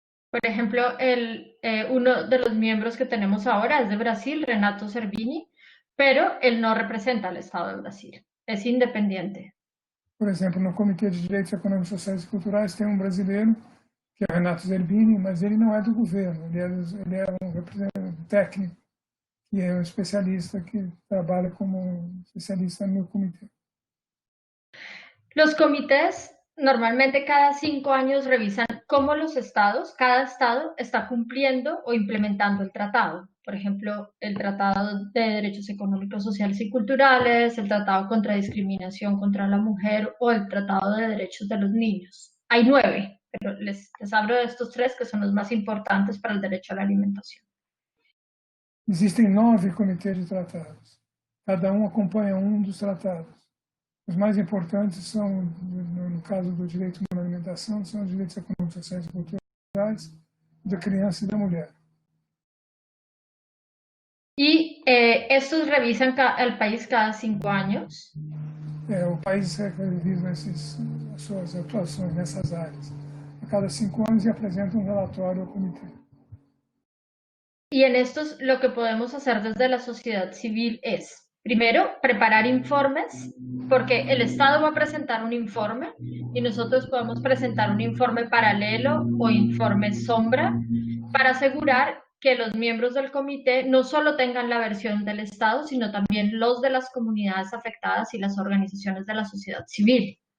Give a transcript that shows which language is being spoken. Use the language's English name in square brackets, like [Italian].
[Spanish] Por ejemplo, uno de los miembros que tenemos ahora es de Brasil, Renato Cervini, pero él no representa al Estado de Brasil, es independiente. [Portuguese] Por exemplo, no Comitê de Direitos Econômicos, Sociais e Culturais tem um brasileiro, que é o Renato Zerbini, mas ele não é do governo, ele é um representante técnico, que é um especialista que trabalha como especialista no comitê. [Spanish] Los comités normalmente cada 5 años revisan cómo los estados, cada estado está cumpliendo o implementando el tratado. Por ejemplo, el Tratado de Derechos Económicos, Sociales y Culturales, el Tratado contra Discriminación contra la Mujer o el Tratado de Derechos de los Niños. Hay 9, pero les hablo de estos 3 que son los más importantes para el derecho a la alimentación. [Portuguese] Existem 9 comitês de tratados. Cada um acompanha um dos tratados. Os mais importantes são, no caso do direito à alimentação, são os direitos econômicos, sociais e culturais da criança e da mulher. [Spanish] Y estos revisan el país cada 5 años. [Portuguese] O país revisa as suas atuações nessas áreas a cada 5 anos e apresenta um relatório ao comitê. [Spanish] Y en estos lo que podemos hacer desde la sociedad civil es, primero, preparar informes, porque el Estado va a presentar un informe y nosotros podemos presentar un informe paralelo o informe sombra para asegurar que los miembros del comité no solo tengan la versión del Estado, sino también los de las comunidades afectadas y las organizaciones de la sociedad civil.